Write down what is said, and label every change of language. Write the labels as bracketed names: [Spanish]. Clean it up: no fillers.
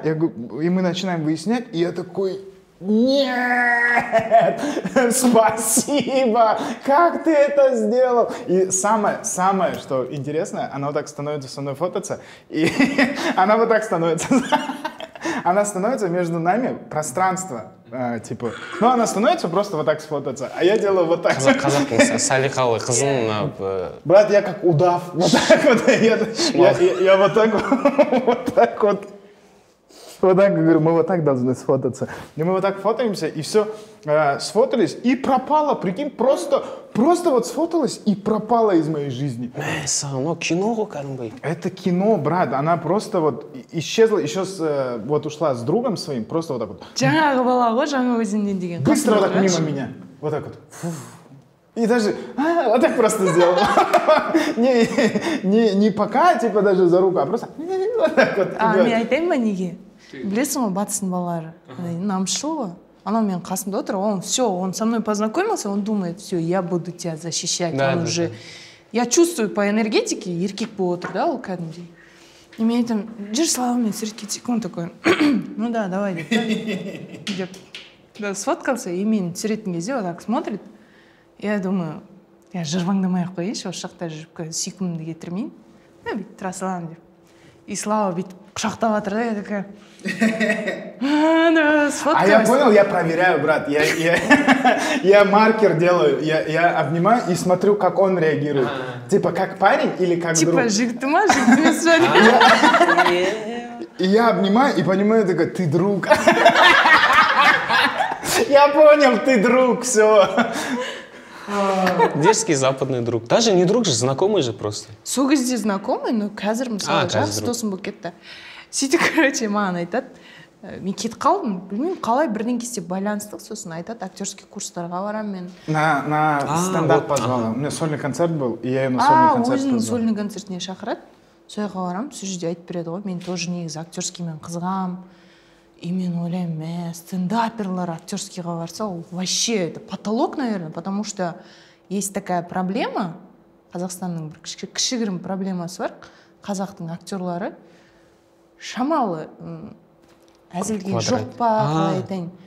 [Russian] Я говорю, и мы начинаем выяснять, и я такой, нет, спасибо, как ты это сделал? И самое, что интересное, она вот так становится со мной фототься, и она вот так становится... Она становится между нами пространство, типа. Она становится просто вот так сфотаться, а я делаю вот так. [Kazakh] Қазақтың салихалы қызын. [Russian] Брат, я как удав, вот так вот. Я вот так вот Вот так, говорю, мы вот так должны сфотаться. И мы вот так фотаемся, и все, сфотались, и пропала, прикинь, просто вот сфоталась и пропала из моей жизни. [Kazakh] Ну, кино ғой кәдімгі. [Russian] Это кино, брат, она просто вот исчезла, еще вот ушла с другом своим, просто вот так вот. [Kazakh] Жаңағы бала ғой, жаңа өзіңнен деген. [Russian] Быстро вот так мимо меня, вот так вот. И даже вот так просто сделала. Не пока, типа даже за руку, а просто вот так вот. [Kazakh] Мен айтайын ба неге? Білесің ғой, батыстың балалары. Намысшыл ғой. Анау менің қасымда отыр, [Russian] он все, он со мной познакомился, он думает, все, я буду тебя защищать. Он уже... Я чувствую по энергетике, [Kazakh] еркек болып отыр, да, ол кәдімгідей. И мен айтамын, жүр Славамен суретке кетейік. [Russian] Он такой, ну да, давай [Kazakh] деп. Сфоткался, и мен түсіретін кезде [Russian] вот так смотрит. Я думаю, я [Kazakh] жырваңдамай-ақ қояйыншы, осы жақта жүріп сүйкімімді кетірмейін. Бүйтіп тұра саламын деп. И Слава бүйтіп құшақтап жатыр да, [Russian] я такая... А я понял, я проверяю, брат. Я маркер делаю, я обнимаю и смотрю, как он реагирует. Типа, как парень или как друг? [Kazakh] Типа, жігіті ма, жігіті ме. [Russian] И я обнимаю и понимаю, такой, ты друг. Я понял, ты друг, все. Дерзкий западный друг. Даже не друг же, знакомый же просто. [Kazakh] Сол кезде [Russian] знакомый, но [Kazakh] қазір мысалы жақсы досым болып кетті. Сөйтіп, короче, маған айтады, мен кетіп қалдым, білмеймін, қалай бірден істеп байланыстық, сосын айтады, актерский курстарға барамын мен. [Russian] На стендап позвала. У меня сольный концерт был, и я ее на сольный концерт позвал. [Kazakh] Өзінің сольный концертіне шақырады, сол жаққа барамын, сол жерде айтып береді ғой, мен тоже негізі актерскиймен қызығамын. И мен ойлаймын, стендаперлар актерскийға барса, [Russian] вообще это потолок, наверное, потому что есть такая проблема, [Kazakh] Қазақстанның бір кішігірім проблемасы бар, қазақтың актерлары шамалы әзілге жоқ па, қалай айтайын.